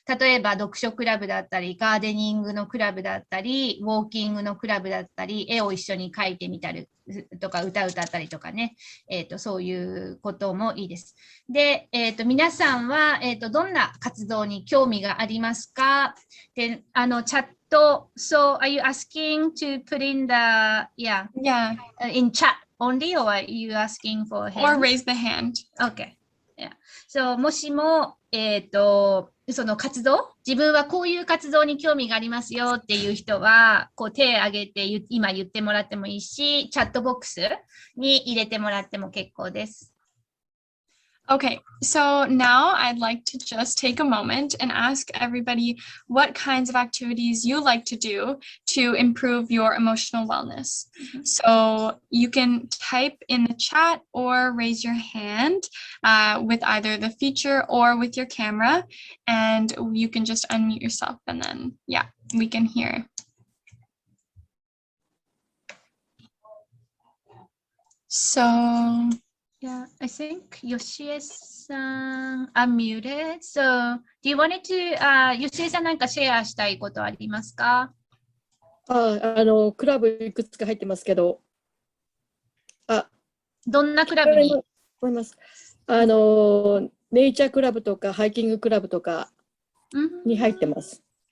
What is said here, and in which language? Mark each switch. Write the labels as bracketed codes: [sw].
[ja] 例えば読書クラブだったり、ガーデニングのクラブだったり、ウォーキングのクラブだったり、絵を一緒に描いてみたりとか、歌ったりとかね、そういうこともいいです。で、皆さんは、どんな活動に興味がありますか？で、チャット、 [en] so are you asking to put in the, in chat only, or are you asking for hand? Or raise the hand. Okay. Yeah. [ja] So もしも、その活動、自分はこういう活動に興味がありますよっていう人は、こう手を挙げて今言ってもらってもいいし、チャットボックスに入れてもらっても結構です。 [en] Okay, so now I'd like to just take a moment and ask everybody what kinds of activities you like to do to improve your emotional wellness. So you can type in the chat or raise your hand with either the feature or with your camera, and you can just unmute yourself and then, we can hear. So... Yeah, I think Yoshie-san unmuted. So, do you want to, [ja] Yoshie-san なんかシェアしたいことありますか？クラブいくつか入ってますけど。どんなクラブに？思います。ネイチャークラブとかハイキングクラブとかに入ってます。